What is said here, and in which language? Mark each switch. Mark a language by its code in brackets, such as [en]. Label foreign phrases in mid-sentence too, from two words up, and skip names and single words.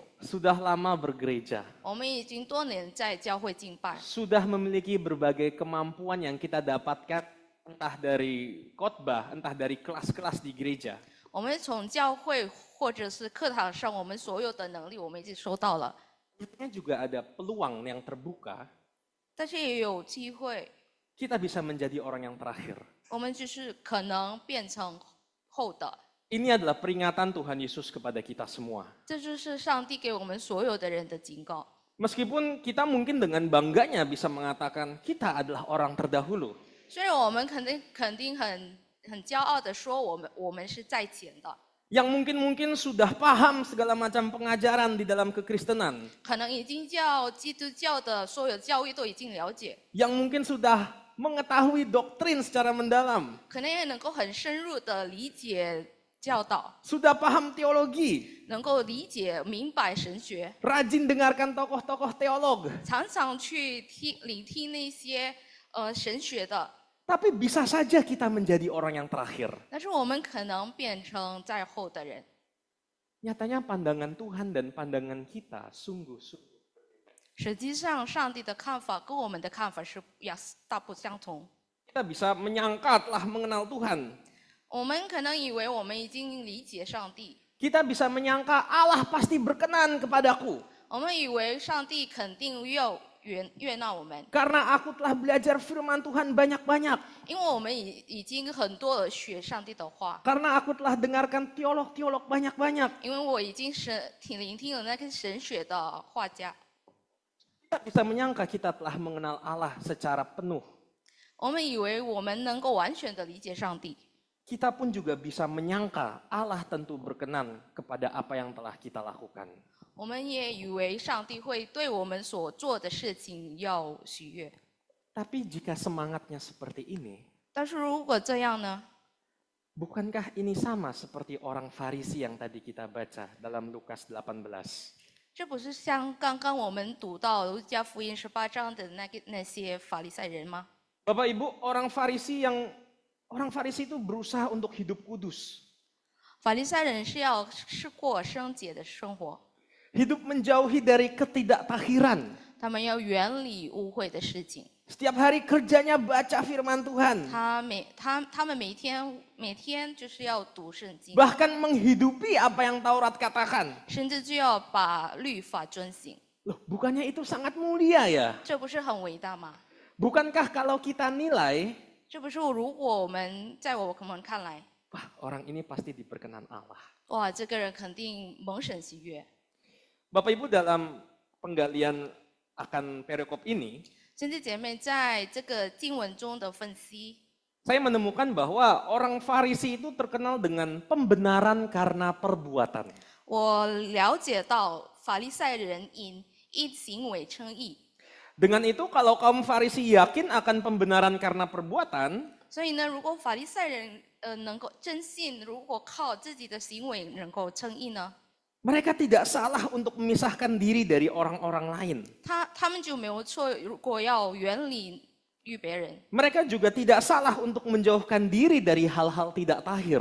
[id] sudah lama bergereja, [zh] 我们已经多年在教会敬拜， [id] sudah memiliki berbagai kemampuan yang kita dapatkan entah dari khotbah, entah dari kelas-kelas di gereja. [zh] 我们从教会或者是课堂上，我们所有的能力我们已经收到了， [id] Sebenarnya juga ada peluang yang terbuka, [zh] 但是也有机会， [id] kita bisa menjadi orang yang terakhir. [zh] 我们就是可能变成后的。 [id] Ini adalah peringatan Tuhan Yesus kepada kita semua. [zh] 这就是上帝给我们所有的人的警告。 [id] Meskipun kita mungkin dengan bangganya bisa mengatakan kita adalah orang terdahulu. [zh] 虽然我们肯定很骄傲的说我们是在前的， [id] Yang mungkin sudah paham segala macam pengajaran di dalam kekristenan. [zh] 可能已经基督教的所有教育都已经了解， [id] Yang mungkin sudah mengetahui doktrin secara mendalam. [zh] 可能也能够很深入的理解教导， [id] Sudah paham teologi. [zh] 能够理解明白神学， [id] Rajin dengarkan tokoh-tokoh teolog. [zh] 常常去聆听那些神学的。 [id] Tapi bisa saja kita menjadi orang yang terakhir. [zh] 但是我们可能变成在后的人。 [id] Nyatanya pandangan Tuhan dan pandangan kita sungguh-sungguh. [zh] 实际上，上帝的看法跟我们的看法是大不相同。 [id] Kita bisa menyangka telah mengenal Tuhan. [zh] 我们可能以为我们已经理解上帝， [id] Kita bisa menyangka Allah pasti berkenan kepadaku. [zh] 我们以为上帝肯定要悦纳我们， [id] Karena aku telah belajar firman Tuhan banyak-banyak. [zh] 因为我们已经很多的学上帝的话， [id] Karena aku telah dengarkan teolog-teolog banyak-banyak. [zh] 因为我已经聆听了那个神学的画家。 [id] Kita bisa menyangka kita telah mengenal Allah secara penuh. [zh] 我们以为我们能够完全的理解上帝， [id] Kita pun juga bisa menyangka Allah tentu berkenan kepada apa yang telah kita lakukan. [zh] 我们也以为上帝会对我们所做的事情要喜悦。 [id] Tapi jika semangatnya seperti ini, [zh] 但是如果这样呢？ [id] bukankah ini sama seperti orang Farisi yang tadi kita baca dalam Lukas 18? [zh] 这不是像刚刚我们读到路加福音18章的那些法利赛人吗？ [id] Bapak Ibu, orang Farisi itu berusaha untuk hidup kudus. [zh] 法利赛人是过圣洁的生活， [id] Hidup menjauhi dari ketidaktakhiran. [zh] 他们要远离污秽的事情。 [id] Setiap hari kerjanya baca firman Tuhan. [zh] 他们每天就是要读圣经， [id] Bahkan menghidupi apa yang Taurat katakan. [zh] 甚至就要把律法遵行。 [id] Loh, bukannya itu sangat mulia ya? [zh] 这不是很伟大吗？ [id] Bukankah kalau kita nilai, [zh] 这不是如果我们看来， [id] wah orang ini pasti diperkenan Allah. [zh] 哇，这个人肯定蒙神喜悦。 [id] Bapak Ibu dalam penggalian akan perikop ini, [zh] 兄弟姐妹，在这个经文中的分析， [id] saya menemukan bahwa orang Farisi itu terkenal dengan pembenaran karena perbuatan. [zh] 我了解到法利赛人因行为称义， [id] Dengan itu kalau kaum Farisi yakin akan pembenaran karena perbuatan, [zh] 所以呢，如果法利赛人能够真信，如果靠自己的行为能够称义呢， [id] mereka tidak salah untuk memisahkan diri dari orang-orang lain. [zh] 他们就没有错。如果要远离别人， [id] Mereka juga tidak salah untuk menjauhkan diri dari hal-hal tidak tahir.